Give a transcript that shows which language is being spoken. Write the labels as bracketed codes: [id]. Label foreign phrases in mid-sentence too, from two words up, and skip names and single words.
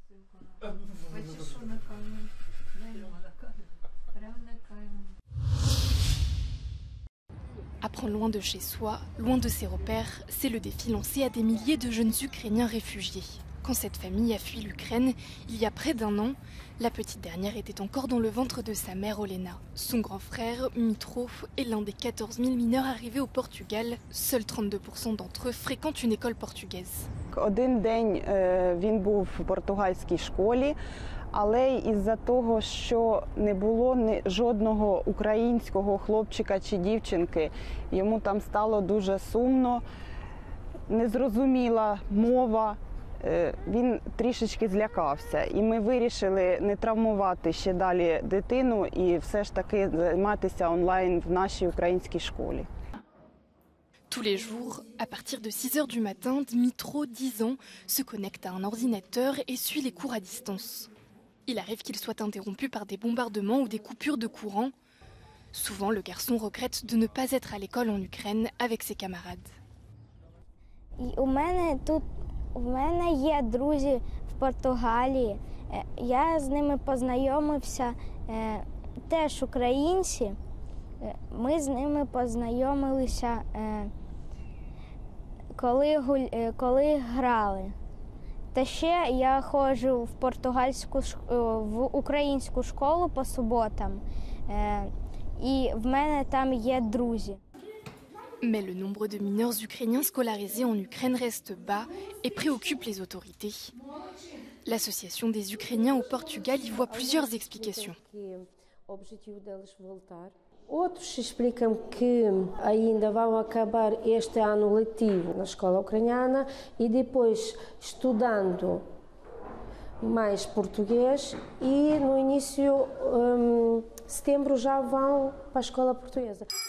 [fr] Apprendre loin de chez soi, loin de ses repères, c'est le défi lancé à des milliers de jeunes Ukrainiens réfugiés. Quand cette famille a fui l'Ukraine, il y a près d'1 an, la petite dernière était encore dans le ventre de sa mère Olena. Son grand frère, Mitro, est l'un des 14 000 mineurs arrivés au Portugal. Seuls 32% d'entre eux fréquentent une école portugaise. [uk] Один день він був в португальській школі, Але із-за того, що не було жодного українського хлопчика чи дівчинки, йому там стало дуже сумно, незрозуміла мова, він трішечки злякався. І ми вирішили не травмувати ще далі дитину і все ж таки займатися онлайн в нашій українській школі. [fr] Tous les jours, à partir de 6 h du matin, Dmitro, 10 ans, se connecte à un ordinateur et suit les cours à distance. Il arrive qu'il soit interrompu par des bombardements ou des coupures de courant. Souvent, le garçon regrette de ne pas être à l'école en Ukraine avec ses camarades. [uk] У мене є друзі в Португалії. Я з ними познайомився, теж українці. Ми з ними познайомилися, коли грали. Та ще я ходжу в українську школу по суботам, і в мене там є друзі. [fr] Mais le nombre de mineurs ukrainiens scolarisés en Ukraine reste bas et préoccupe les autorités. L'association des Ukrainiens au Portugal y voit plusieurs explications. [pt] Outros explicam que ainda vão acabar este ano letivo na escola ucraniana e depois estudando mais português e no início de setembro já vão para a escola portuguesa.